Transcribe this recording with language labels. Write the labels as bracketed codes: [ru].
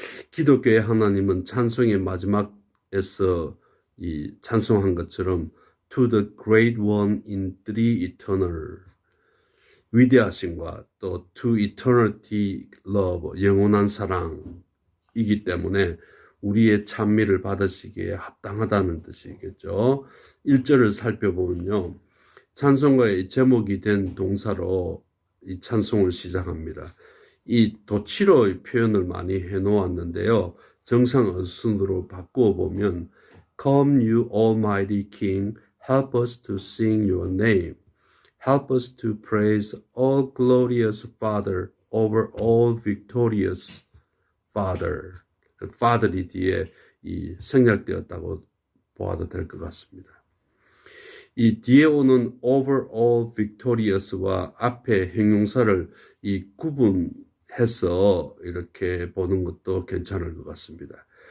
[ko] 기독교의 하나님은 찬송의 마지막에서 이 찬송한 것처럼 [en] To the great one in three eternal, [ko] 위대하심과 또 [en] To eternity love, [ko] 영원한 사랑이기 때문에 우리의 찬미를 받으시기에 합당하다는 뜻이겠죠. 1절을 살펴보면요. 찬송가의 제목이 된 동사로 이 찬송을 시작합니다. 이 도치로의 표현을 많이 해놓았는데요. 정상 어순으로 바꾸어 보면 [en] Come you almighty King, help us to sing your name. Help us to praise all glorious Father over all victorious Father. [ko] Father이 뒤에 이 생략되었다고 보아도 될 것 같습니다. 이 뒤에 오는 [en] over all victorious [ko] 와 앞에 형용사를 이 구분해서 이렇게 보는 것도 괜찮을 것 같습니다.